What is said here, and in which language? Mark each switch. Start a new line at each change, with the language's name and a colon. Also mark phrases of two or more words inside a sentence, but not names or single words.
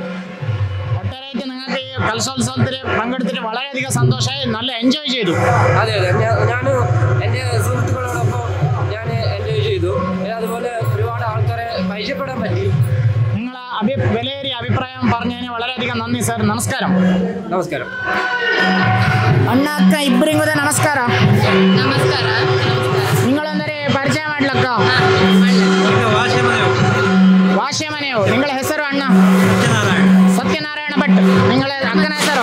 Malayalam: ഒട്ടേറെയായിട്ട് നിങ്ങൾക്ക് ഈ കലശോത്സവത്തിൽ പങ്കെടുത്തിട്ട് വളരെയധികം സന്തോഷമായി, നല്ല എൻജോയ് ചെയ്തു. അതെ ഞാൻ എൻ്റെ സുഹൃത്തുക്കളോടൊപ്പം ഞാൻ എൻജോയ് ചെയ്തു. അതുപോലെ ഒരുപാട് ആൾക്കാരെ പരിചയപ്പെടാൻ പറ്റി. നിങ്ങളെ വിലയേറിയ അഭിപ്രായം പറഞ്ഞതിന് വളരെയധികം നന്ദി ಸರ್.
Kannada: ನಮಸ್ಕಾರ. ನಮಸ್ಕಾರ ಅಣ್ಣ ಅಕ್ಕ ಇಬ್ಬರಿಗೂ ನಮಸ್ಕಾರ. ನಮಸ್ಕಾರ. ನಿങ്ങളೊಂದರೆ ಪರಿಚಯ ಮಾಡ್ಲಕ್ಕ? ವಾಶ್ಯಮನೆಯು. ನಿಗಳ ಹೆಸರು ಅಣ್ಣ? ಸತ್ಯನಾರಾಯಣ ಭಟ್. ನಿಗಳ ಅಕ್ಕನ ಹೆಸರು?